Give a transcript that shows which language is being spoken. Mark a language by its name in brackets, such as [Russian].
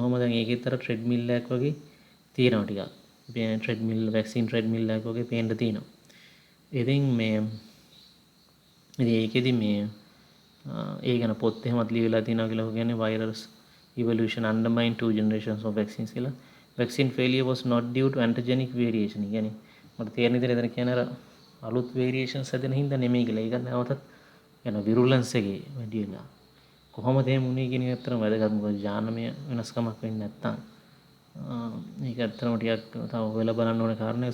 [Sinhala] ඔහොම දැන් ඒකෙත් අර ට්‍රෙඩ්මිල් එකක් වගේ තියෙනවා ටිකක්. මේ ට්‍රෙඩ්මිල් වැක්සින් ට්‍රෙඩ්මිල් එකක් වගේ පේන්න තියෙනවා. ඉතින් මේ ඒකෙදි මේ ඒ ගැන පොත් එහෙමත් ලියවිලා තියෙනවා කියලා කියන්නේ [English] virus evolution undermined two generations of vaccines [Sinhala] කියලා. [English] Vaccine failure was not due to antigenic variation. [Sinhala] කියන්නේ මට තේරෙන විදිහට එතන කියන්නේ අර අලුත් variations හැදෙන හින්දා නෙමෙයි කියලා. ඒක නැවතත් යන virulence එකේ වැඩි වෙලා. කොහොමද එහෙම වුනේ කියන එක ඇත්තටම වැදගත්. මොකද ජානමය වෙනස්කමක් වෙන්නේ නැත්තම් මේක ඇත්තටම ටිකක් තව හොයලා බලන්න ඕන කාරණයක්.